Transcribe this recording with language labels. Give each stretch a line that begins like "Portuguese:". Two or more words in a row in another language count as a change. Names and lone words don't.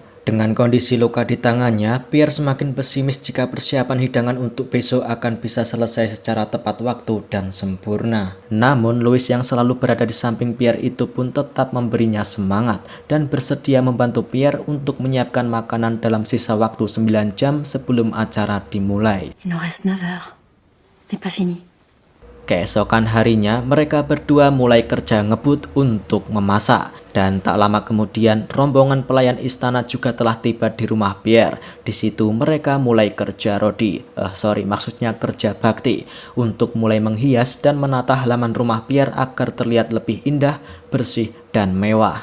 Indonesian: Dengan kondisi luka di tangannya, Pierre semakin pesimis jika persiapan hidangan untuk besok akan bisa selesai secara tepat waktu dan sempurna. Namun, Louis yang selalu berada di samping Pierre itu pun tetap memberinya semangat dan bersedia membantu Pierre untuk menyiapkan makanan dalam sisa waktu 9 jam sebelum acara dimulai.
French: Il nous reste 9 heures. C'est pas fini.
Indonesian: Keesokan harinya, mereka berdua mulai kerja ngebut untuk memasak. Dan tak lama kemudian, rombongan pelayan istana juga telah tiba di rumah Pierre. Di situ mereka mulai kerja maksudnya kerja bakti, untuk mulai menghias dan menata halaman rumah Pierre agar terlihat lebih indah, bersih, dan mewah.